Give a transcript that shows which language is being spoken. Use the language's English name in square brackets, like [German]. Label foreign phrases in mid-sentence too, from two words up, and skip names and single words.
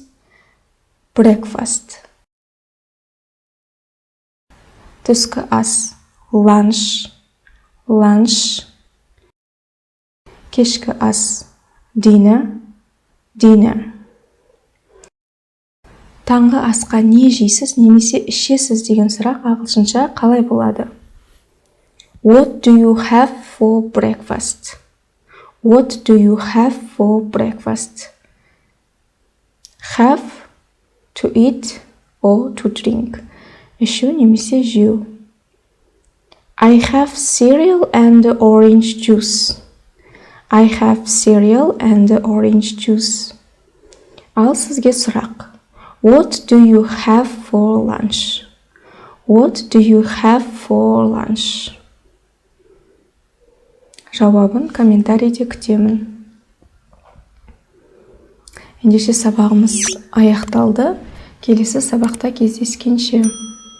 [Kazakh] Breakfast. Түскі ас lunch. Lunch. Кешкі ас dinner. [English] Dinner. [Kazakh] Таңғы асқа не жейсіз немесе ішесіз деген сұрақ ағылшынша қалай болады? [English] What do you have for breakfast? What do you have for breakfast? Have, to eat or to drink. [Kazakh] Ішу немесе жеу. [English] I have cereal and orange juice. I have cereal and orange juice. [Kazakh] Ал сізге сұрақ. [English] What do you have for lunch? What do you have for lunch? [Kazakh] Жауабын комментарийде күтемін. Ендеше сабағымыз аяқталды. Келесі сабақта кездескенше.